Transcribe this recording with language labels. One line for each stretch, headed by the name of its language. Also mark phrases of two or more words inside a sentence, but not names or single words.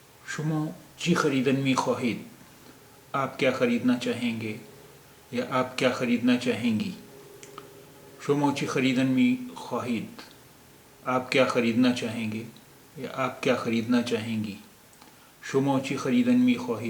Persian: شما چی خریدن می خواهید؟
Urdu: آپ کیا خریدنا چاہیں گے یا آپ کیا خریدنا چاہیں گی؟
Persian: شما چی خریدن می خواهید؟
Urdu: آپ کیا خریدنا چاہیں گے یا آپ کیا خریدنا چاہیں گی؟
Persian: شما چی خریدن می خواهید؟